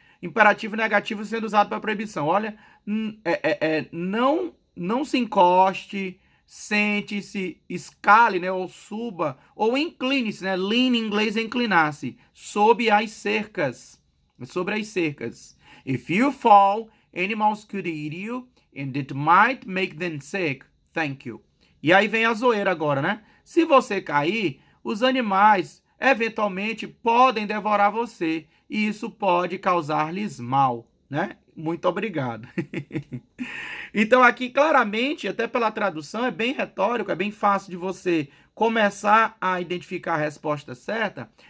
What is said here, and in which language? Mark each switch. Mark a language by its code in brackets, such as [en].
[pt] Imperativo negativo sendo usado para proibição. Olha, não se encoste, sente-se, escale, né, ou suba, ou incline-se, né, lean em inglês é inclinar-se, sobre as cercas, sobre as cercas. [en] If you fall, animals could eat you, and it might make them sick. Thank you. [pt] E aí vem a zoeira agora, né? Se você cair, os animais eventualmente podem devorar você, e isso pode causar-lhes mal, né? Muito obrigado. Então aqui claramente, até pela tradução, é bem retórico, é bem fácil de você começar a identificar a resposta certa.